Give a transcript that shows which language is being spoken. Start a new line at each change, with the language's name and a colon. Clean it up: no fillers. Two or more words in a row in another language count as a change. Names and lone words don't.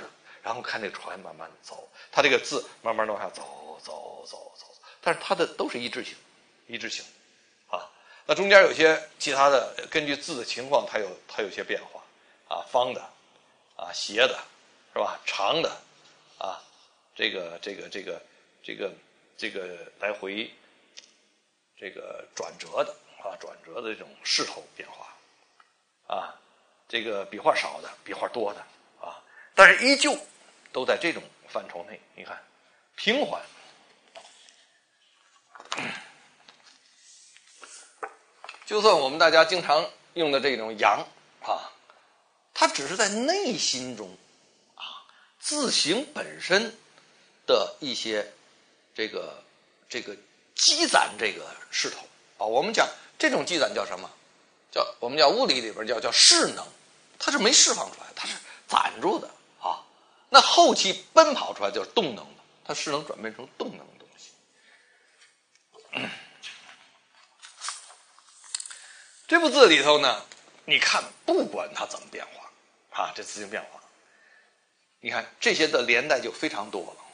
Chinese: 然後看這個船慢慢的走，它這個字慢慢的往下走，但是它的都是一致性，啊，那中間有些其他的，根據字的情況，它有些變化，啊，方的，啊，斜的，是吧？長的，啊，這個來回這個轉折的這種勢頭變化啊，這個筆畫少的筆畫多的啊，但是依舊都在這種範疇內。你看平緩，就算我們大家經常用的這種揚啊，它只是在內心中啊，字形本身的一些這個積攢這個勢頭啊，我們講這種積攢叫什麼？我們叫物理裡邊叫勢能，它是沒釋放出來，它是攢住的啊。那後期奔跑出來就是動能的，它勢能轉變成動能的東西。這部字裡頭呢，你看不管它怎麼變化啊，這字形變化，你看這些的連帶就非常多了。